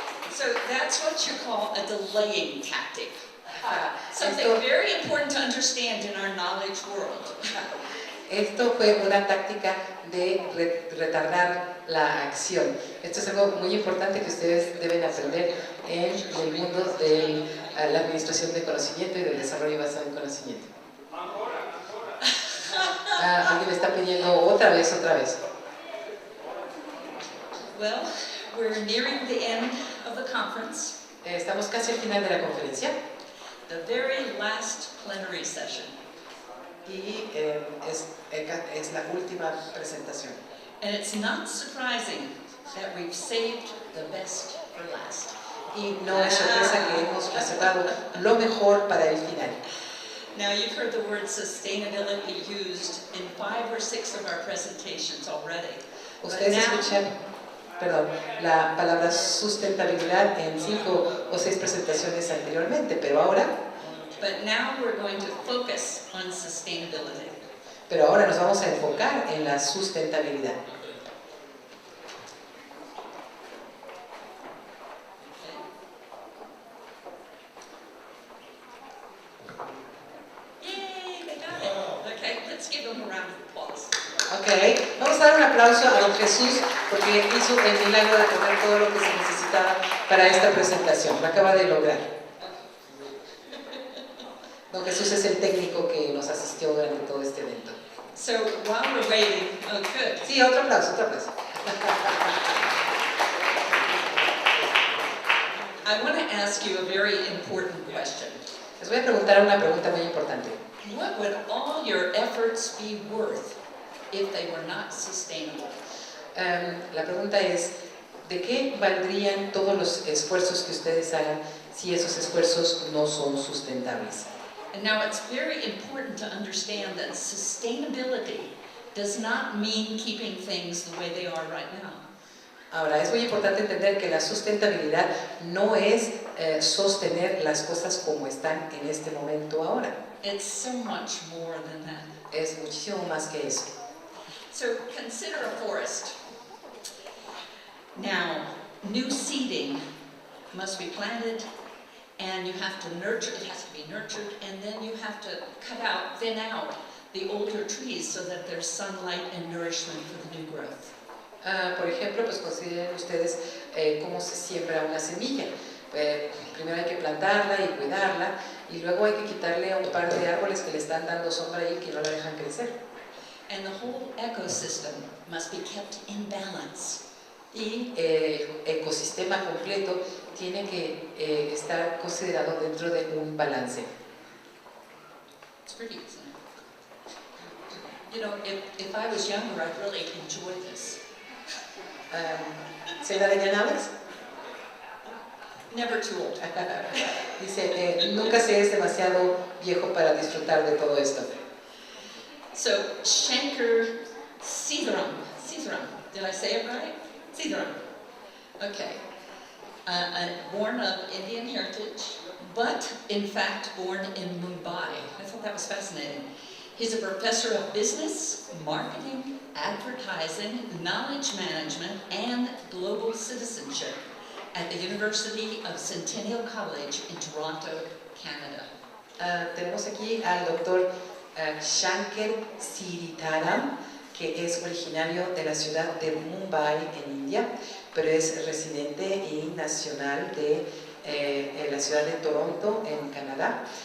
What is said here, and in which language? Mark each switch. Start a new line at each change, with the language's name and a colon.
English: So that's what you call a delaying tactic. Something very important to understand in our knowledge world.
Spanish: Esto fue una táctica de retardar la acción. Esto es algo muy importante que ustedes deben aprender en el mundo de la administración de conocimiento y del desarrollo basado en conocimiento. Alguien me está pidiendo otra vez.
English: Well, we're nearing the end of the conference.
Spanish: Estamos casi al final de la conferencia.
English: The very last plenary session.
Spanish: Y es la última presentación.
English: And it's not surprising that we've saved the best for last.
Spanish: Y no es sorpresa que hemos reservado lo mejor para el final.
English: Now you've heard the word sustainability used in 5 or 6 of our presentations already.
Spanish: Ustedes escuchan, la palabra sustentabilidad en 5 o 6 presentaciones anteriormente, pero ahora
English: we're going to focus on sustainability.
Spanish: Pero ahora nos vamos a enfocar en la sustentabilidad.
English: Yay, they got it. Okay, let's give them a round of applause.
Spanish: Ok, vamos a dar un aplauso a don Jesús porque hizo el milagro de poner todo lo que se necesitaba para esta presentación. Lo acaba de lograr. Don Jesús es el técnico que nos asistió durante todo este evento.
English: So while we're waiting, oh good.
Spanish: Sí, otro aplauso.
English: I want to ask you a very important question.
Spanish: Les voy a preguntar una pregunta muy importante.
English: What would all your efforts be worth if they were not sustainable?
Spanish: La pregunta es, ¿de qué valdrían todos los esfuerzos que ustedes hagan si esos esfuerzos no son sustentables?
English: And now it's very important to understand that sustainability does not mean keeping things the way they are right now.
Spanish: Ahora, es muy importante entender que la sustentabilidad no es sostener las cosas como están en este momento ahora.
English: It's so much more than that.
Spanish: Es muchísimo más que eso.
English: So consider a forest. Now, new seeding must be planted, and you have to nurture, it has to be nurtured, and then you have to thin out the older trees so that there's sunlight and nourishment for the new growth.
Spanish: Por ejemplo, pues consideren ustedes cómo se siembra una semilla. Primero hay que plantarla y cuidarla, y luego hay que quitarle a un par de árboles que le están dando sombra y que no la dejan crecer.
English: And the whole ecosystem must be kept in balance.
Spanish: Y el ecosistema completo tiene que estar considerado dentro de un balance.
English: It's pretty easy. You know, if I was younger, I'd really enjoy this. ¿Say that again, Alex? Never too old.
Spanish: Dice, nunca se es demasiado viejo para disfrutar de todo esto.
English: So, Shankar Sitharam, did I say it right? Sitharam. Okay. Born of Indian heritage, but in fact born in Mumbai. I thought that was fascinating. He's a professor of business, marketing, advertising, knowledge management, and global citizenship at the University of Centennial College in Toronto, Canada.
Spanish: Tenemos aquí al doctor Shankar Sitharam, que es originario de la ciudad de Mumbai, en India, pero es residente y nacional de la ciudad de Toronto, en Canadá.